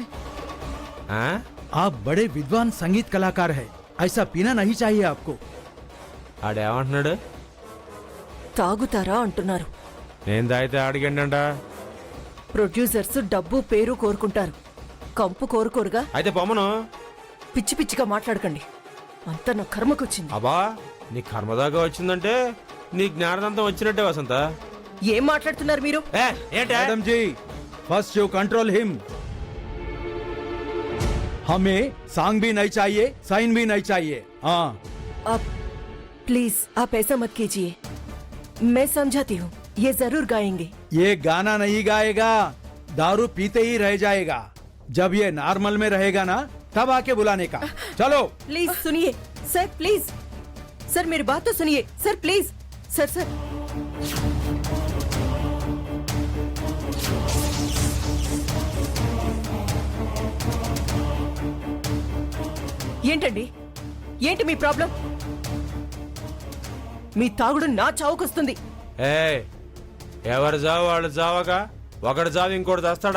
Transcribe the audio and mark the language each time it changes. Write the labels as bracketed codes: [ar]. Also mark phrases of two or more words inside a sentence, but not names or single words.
[hi] ఆ? आप बड़े विद्वान संगीत कलाकार है, ऐसा पीना नहीं चाहिए आपको। [te] ఆడేమంటున్నాడు? తాగుతారా అంటున్నారు. నేను తాగితే ఆడిగండంట. ప్రొడ్యూసర్స్ డబ్బు పేరు కోరుకుంటారు, కంపు కోరుకోరుగా. అయితే పొమ్మను. పిచ్చి పిచ్చిగా మాట్లాడకండి, అంతా నా కర్మకొచ్చింది. అబ్బా నీ కర్మదాకా వచ్చిందంటే నీ జ్ఞానదంతం వచ్చినట్టే వసంత. ఏం మాట్లాడుతున్నారు మీరు? ఏంటే? [hi] मैडम जी, [en] first you control him. [hi] हमें सॉन्ग भी नहीं चाहिए, साइन भी नहीं चाहिए। हाँ, आप प्लीज आप ऐसा मत कीजिए, मैं समझाती हूँ, ये जरूर गाएंगे। ये गाना नहीं गाएगा, दारू पीते ही रह जाएगा। जब ये नॉर्मल में रहेगा ना, तब आके बुलाने का। चलो प्लीज सुनिए सर, प्लीज सर मेरी बात तो सुनिए सर, प्लीज सर सर [te] ఏంటండి, ఏంటి మీ ప్రాబ్లం? మీ తాగుడు నా చావుకొస్తుంది. ఏ ఎవరు చావు వాళ్ళు చావగా ఒకడు చావు ఇంకోటి చేస్తాడా?